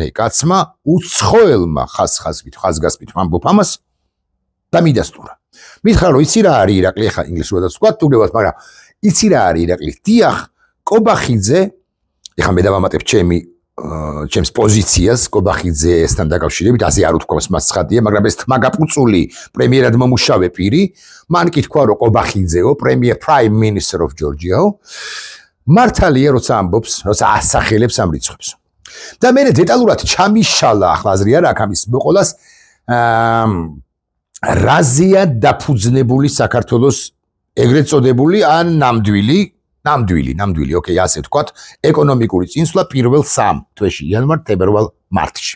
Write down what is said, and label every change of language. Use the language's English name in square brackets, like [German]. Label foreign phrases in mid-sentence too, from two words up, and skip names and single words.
[Georgian] კაცმა უცხოელმა ხაზგასმით ვამბობ ამას და მიდასტურა მითხრა რომ იცი რა არის ირაკლი ახლა ინგლისურადაც ვთქვა თუ გებათ მაგრამ იცი რა არის ირაკლი დიახ კობახიძე ახლა მე დავამატებ ჩემს პოზიციას კობახიძესთან დაკავშირებით ასე არ უთქვამს მას ცხადია მაგრამ ეს თმაგაპუწული პრემიერად მომუშავე პირი მან კი თქვა რომ კობახიძეო [English] prime minister of Georgia [Georgian] მართალია როცა ამბობს როცა ასახელებს ამ რიცხვებს და მე დეტალურად ჩამიშალა ახლა აზრი არა აქ ამის მოყოლას რაზია დაფუძნებული საქართველოს ეგრეთ წოდებული ან ნამდვილი, ოკეი, ასე ვთქვათ, ეკონომიკური წინსვლა პირველ 3 თვეში, იანვარ-თებერვალ მარტში.